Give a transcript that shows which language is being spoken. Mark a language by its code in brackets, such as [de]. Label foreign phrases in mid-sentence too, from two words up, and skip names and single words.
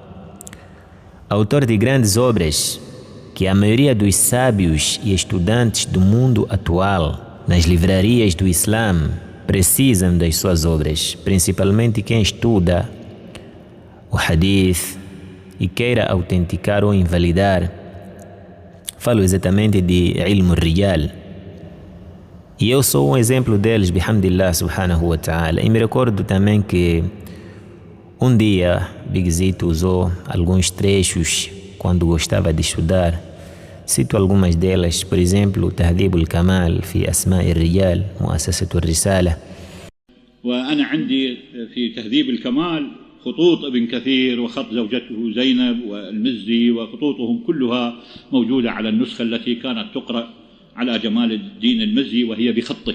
[pt] Autor de grandes obras que a maioria dos sábios e estudantes do mundo atual nas livrarias do Islã precisam das suas obras, principalmente quem estuda o hadith e queira autenticar ou invalidar. Falo exatamente de [ar] علم الرجال. [pt] E eu sou um exemplo deles, [ar] بحمد الله سبحانه وتعالى. [pt] E me recordo também que um dia Bigzito usou alguns trechos quando gostava de estudar. Cito algumas delas, por exemplo, [ar] تهذيب الكمال في أسماء الرجال مؤسسة الرسالة. وأنا عندي في تهذيب الكمال خطوط ابن كثير وخط زوجته زينب والمزي، وخطوطهم كلها موجودة على النسخة التي كانت تقرأ على جمال الدين المزي وهي بخطه.